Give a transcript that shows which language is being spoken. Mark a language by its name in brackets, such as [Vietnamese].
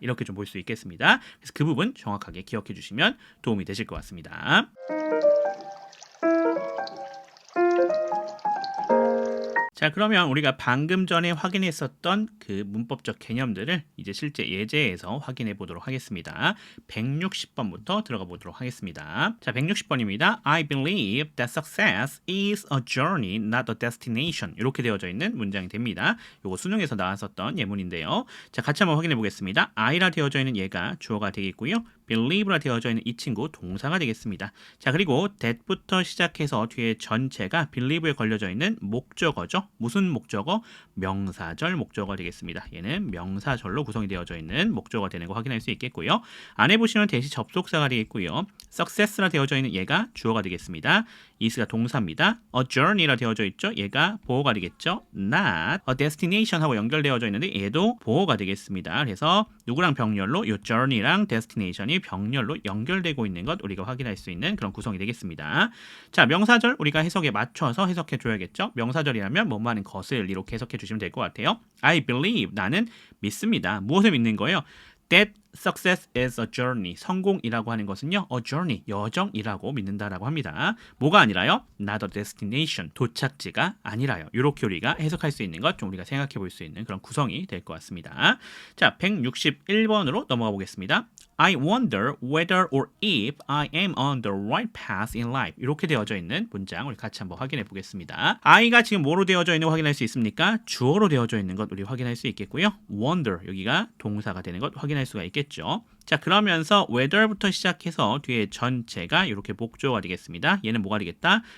[Korean] 이렇게 좀 볼 수 있겠습니다. 그래서 그 부분 정확하게 기억해 주시면 도움이 되실 것 같습니다. 자, 그러면 우리가 방금 전에 확인했었던 그 문법적 개념들을 이제 실제 예제에서 확인해 보도록 하겠습니다. 160번부터 들어가 보도록 하겠습니다. 자, 160번입니다. [English] I believe that success is a journey, not a destination. [Korean] 이렇게 되어져 있는 문장이 됩니다. 요거 수능에서 나왔었던 예문인데요. 자, 같이 한번 확인해 보겠습니다. I라 되어져 있는 얘가 주어가 되겠고요. believe라 되어져 있는 이 친구 동사가 되겠습니다. 자, 그리고 that부터 시작해서 뒤에 전체가 believe에 걸려져 있는 목적어죠. 무슨 목적어? 명사절 목적어 되겠습니다. 얘는 명사절로 구성이 되어져 있는 목적어가 되는 거 확인할 수 있겠고요. 안에 보시면 대시 접속사가 되겠고요. success라 되어져 있는 얘가 주어가 되겠습니다. is가 동사입니다. a journey라 되어져 있죠. 얘가 보어가 되겠죠. not a destination 하고 연결되어져 있는데 얘도 보어가 되겠습니다. 그래서 누구랑 병렬로 이 journey랑 destination이 병렬로 연결되고 있는 것 우리가 확인할 수 있는 그런 구성이 되겠습니다. 자, 명사절 우리가 해석에 맞춰서 해석해 줘야겠죠. 명사절이라면 뭐뭐 하는 것을 이렇게 해석해 주시면 될 것 같아요. [English] I believe [Korean] 나는 믿습니다. 무엇을 믿는 거예요? [English] That success is a journey. [Korean] 성공이라고 하는 것은요, [English] a journey, [Korean] 여정이라고 믿는다라고 합니다. 뭐가 아니라요? [English] Not a destination, [Korean] 도착지가 아니라요. 이렇게 우리가 해석할 수 있는 것 좀 우리가 생각해 볼 수 있는 그런 구성이 될 것 같습니다. 자, 161번으로 넘어가 보겠습니다. [English] I wonder whether or if I am on the right path in life. [Korean] 이렇게 되어져 있는 문장 우리 같이 한번 확인해 보겠습니다. I가 지금 뭐로 되어져 있는 거 확인할 수 있습니까? 주어로 되어져 있는 것 우리 확인할 수 있겠고요. wonder 여기가 동사가 되는 것 확인할 수가 있겠죠. 자, 그러면서 whether부터 시작해서 뒤에 전체가 이렇게 목조가 되겠습니다. 얘는 뭐가 되겠다?